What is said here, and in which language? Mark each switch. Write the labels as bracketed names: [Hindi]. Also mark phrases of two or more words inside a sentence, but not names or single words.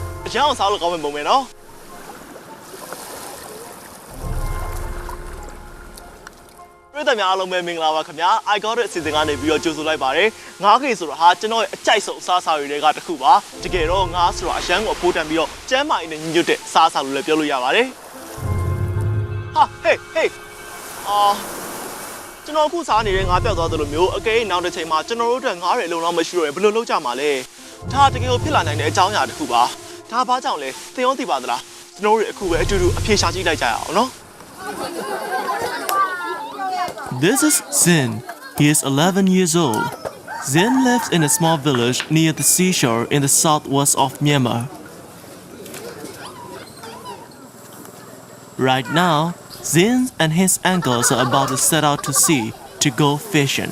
[Burmese] ရန်အောင်စားလို့ကောင်းမဲ့ပုံပဲနော်ပြည်သူများအားလုံးပဲမင်္ဂလာပါခင်ဗျာ I got it အစီအစဉ်ကနေပြီးတော့ကြိုဆိုလိုက်ပါတယ်ငါးခေဆိုတော့ဟာကျွန်တော်ရဲ့အကြိုက်ဆုံးအစားအစာတွေကတစ်ခုပါတကယ်တော့ငါးဆိုတော့အရန်ကိုအဖိုးတန်ပြီးတော့ကျမ်းမာရေးနဲ့ညီညွတ်တဲ့အစားအစာလို့လည်းပြောလို့ရပါတယ်ဟာဟေး ကျွန်တော်အခုစားနေတဲ့ငါးပြောက်သွားသလိုမျိုးအကယ်နောက်တစ်ချိန်မှာကျွန်တော်တို့အတွက်ငါးတွေအလုံးလောက်မရှိတော့ရင်ဘယ်လိုလုပ်ကြမှာလဲဒါတကယ်ကိုဖြစ်လာနိုင်တဲ့အကြောင်းအရာတစ်ခုပါဒါဘာကြောင့်လဲသင်ရောသိပါသလားကျွန်တော်တို့အခုပဲအတူတူအဖြေရှာကြည့်လိုက်ကြရအောင်နော် [English] This is Zin. He is 11 years old. Zin lives in a small village near the seashore in the southwest of Myanmar. Right now, Zin and his uncles are about to set out to sea to go fishing.